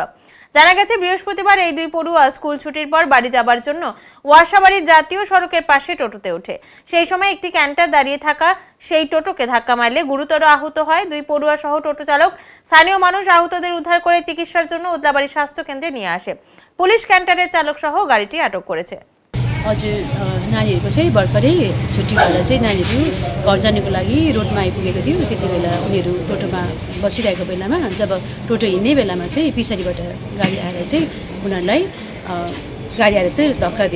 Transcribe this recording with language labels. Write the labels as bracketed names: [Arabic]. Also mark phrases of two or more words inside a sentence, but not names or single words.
[Bangla] জানা গেছে বৃহস্পতিবার এই 2 পড়ুয়া স্কুল ছুটির পর বাড়ি যাবার জন্য ওয়াসাবাড়ির জাতীয় সড়কের পাশে টোটোতে ওঠে। সেই সময় একটি ক্যান্টার দাঁড়িয়ে থাকা সেই টোটোকে ধাক্কা মারলে গুরুতর আহত হয় 2 পড়ুয়া সহ টোটো চালক। স্থানীয় মানুষ আহতদের উদ্ধার করে চিকিৎসার জন্য উদলাবাড়ি স্বাস্থ্য কেন্দ্রে নিয়ে আসে। পুলিশ ক্যান্টারের চালক সহ গাড়িটি আটক করেছে। [Nepali] हजुर नानीहरूको चाहिँ भर्खरै छुट्टी भएर चाहिँ नानीहरू घर जानको लागि रोडमा आइपुगेको थियो। त्यति बेला उनीहरू टोटोमा बसिरहेको बेलामा जब टोटो हिँड्ने बेलामा चाहिँ पछाडिबाट गाडी आएर चाहिँ उनीहरूलाई गाडी आएर चाहिँ धक्का दियो।